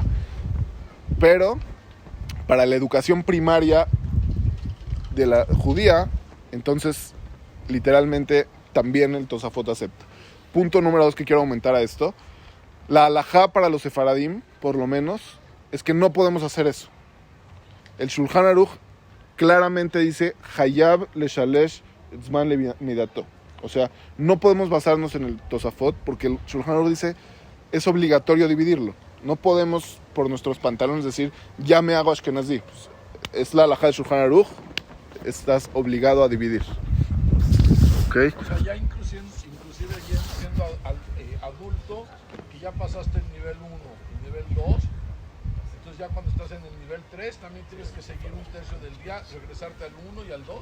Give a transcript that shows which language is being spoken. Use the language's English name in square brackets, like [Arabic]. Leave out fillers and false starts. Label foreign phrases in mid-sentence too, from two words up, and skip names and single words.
[Spanish] Pero para la educación primaria de la judía, entonces literalmente también el Tosafot acepta. Punto número 2 que quiero aumentar a esto. La halajá para los sefaradim, por lo menos, es que no podemos hacer eso. El Shulchan Aruch claramente dice [Hebrew] חייב לשלש זמן למידתו. [Spanish] O sea, no podemos basarnos en el Tosafot porque el Shulchan Aruch dice es obligatorio dividirlo. No podemos por nuestros pantalones decir ya me hago Ashkenazi. Pues, es la halajá de Shulchan Aruch, estás obligado a dividir. ¿Ok? O sea, ya inclusive ya siendo adulto, que ya pasaste el nivel 1 y nivel 2, entonces ya cuando estás en el nivel 3 también tienes que seguir un tercio del día, regresarte al 1 y al 2.